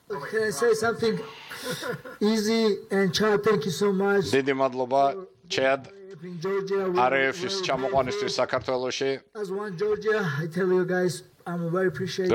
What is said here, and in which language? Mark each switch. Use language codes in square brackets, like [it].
[en] Can I say something easy and Chad, thank you so much. [ka] დიდი მადლობა, Chad. RF-ის ჩამოყვანისთვის საქართველოში. [en] As one Georgia, I tell you guys, I'm very appreciative.